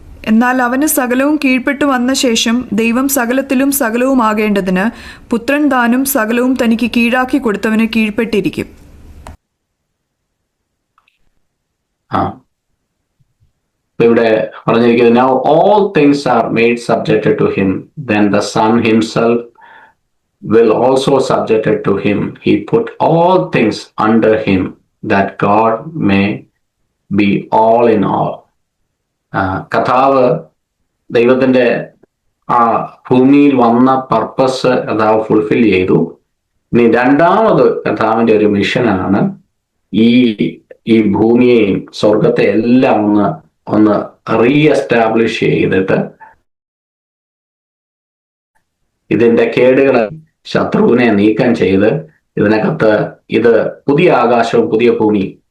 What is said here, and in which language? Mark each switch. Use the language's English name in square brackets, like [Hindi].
[Malayalam] എന്നാൽ അവന് സകലവും കീഴ്പ്പെട്ടു വന്ന ശേഷം ദൈവം സകലത്തിലും സകലവുമാകേണ്ടതിന് പുത്രൻ താനും സകലവും തനിക്ക് കീഴാക്കി കൊടുത്തവന് കീഴ്പ്പെട്ടിരിക്കും. ഇവിടെ പറഞ്ഞിരിക്കുന്നത് [English] now all things are made subjected to him, then the Son himself will also subjected to him. He put all things under him, that God may be all in all. [Malayalam] കർത്താവ് ദൈവത്തിന്റെ ആ ഭൂമിയിൽ വന്ന പർപ്പസ് കർത്താവ് fulfil ചെയ്തു. ഇനി രണ്ടാമത് കർത്താവിന്റെ ഒരു മിഷനാണ് ഈ ഭൂമിയെയും സ്വർഗത്തെ എല്ലാം ഒന്ന് റീഎസ്റ്റാബ്ലിഷ് ചെയ്തിട്ട് ഇതിന്റെ കേടുകളെ ശത്രുവിനെ നീക്കം ചെയ്ത് ഇതിനകത്ത് ഇത് പുതിയ ആകാശവും പുതിയ ഭൂമിയും.